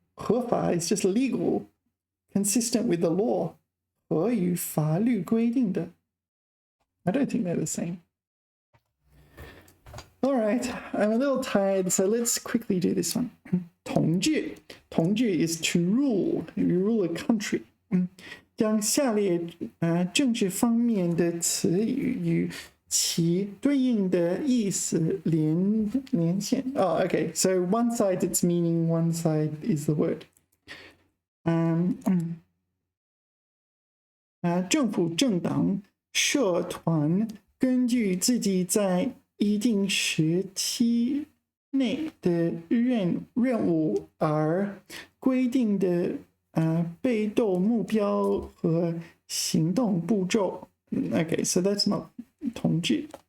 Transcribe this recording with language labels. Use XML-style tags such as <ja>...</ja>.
<en>合法 is just legal, consistent with the law.</en> <zh>合于法律规定的</zh> <en>I don't think they're the same. All right, I'm a little tired, so let's quickly do this one. 统治 is to rule. You rule a country.</en> <zh>将下列政治方面的词语与其对应的意思连线</zh> <en>Oh, okay. So one side it's meaning, one side is the word.</en> <zh>政府政党社团根据自己在一定时期内的任务而规定的被斗目标和行动步骤</zh> <en>Okay, so that's not</en> <zh>统治</zh>